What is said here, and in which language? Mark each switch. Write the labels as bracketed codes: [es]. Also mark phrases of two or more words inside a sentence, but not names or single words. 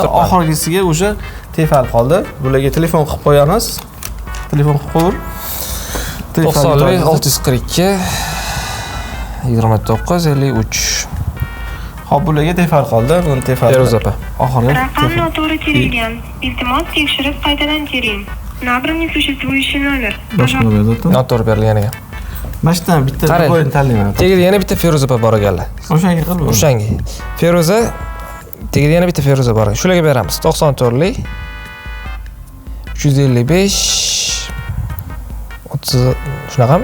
[uz] Oxirgisiga o'sha tefal qoldi. Bularga telefon qilib qo'yamiz. Telefon qilib qo'yur. 90 642 29 53. Xo'p, bularga tefal qoldi. Buni tefal. Feruza opa. Oxirgi Рaqam noto'g'ri terilgan. Iltimos tekshirib qaytadan tering. [ru] Набран несуществующий номер. [uz] boshqa nomerda. Noto'g'ri berilgan ekan. Mashtan bitta Qarang. o'yin tanlayman. Tegida yana bitta Feruza opa bor ekanlar. O'shanga qil. O'shanga. Feruza tegida yana bitta Feruza bor. Shularga beramiz. 94 lik 355 30 shunaqami?